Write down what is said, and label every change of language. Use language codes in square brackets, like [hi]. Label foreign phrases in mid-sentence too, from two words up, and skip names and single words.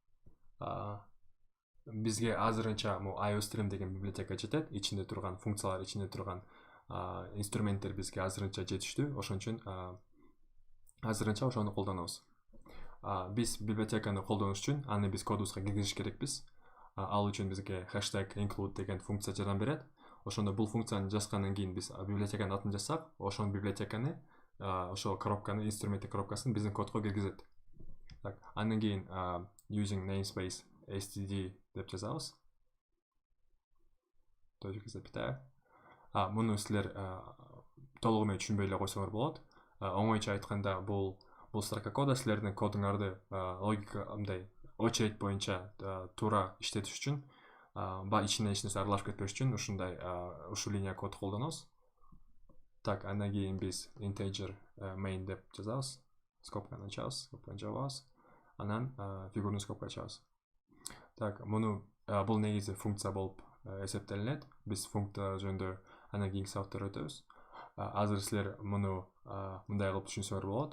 [ky] Бизге азырынча IOStream деген библиотека жетет. Ичинде турган функциялар, ичинде турган инструменттер бизге азырынча жетиштүү. Ошон үчүн азырынча ошону колдонобуз. Биз библиотеканы колдонуш үчүн аны биз кодубузга киргизиш керекпиз. Ал үчүн бизге [en] hashtag include [ky] деген функция жардам берет. Ошондо бул функцияны жазгандан кийин биз библиотеканын атын жазсак, ошол библиотеканы ошол коробканы, инструменттик коробкасын биздин кодго киргизет. Так, андан кийин [en] using namespace std [ky] деп жазабыз. [ru] Точка запятая. [ky] Муну силер толугу менен түшүнбөй эле койсоңор болот. Оңойча айтканда бул [ru] строка кода [ky] силердин кодуңарды логика мындай очередь боюнча туура иштетиш үчүн, ичинен эч нерсе аралашып кетпеш үчүн ушул линия код колдонобуз. Так, андан кийин биз [en] integer main [ky] деп жазабыз. Скобканы ачабыз, скобканы жабабыз. Анан фигурный скобка ачабыз. Так, муну бул негизи функция болуп эсептелинет. Биз функция жөнүндө андан кийинки сабактар өтөбүз. Азыр силер муну мындай кылып түшүнсөңөр болот.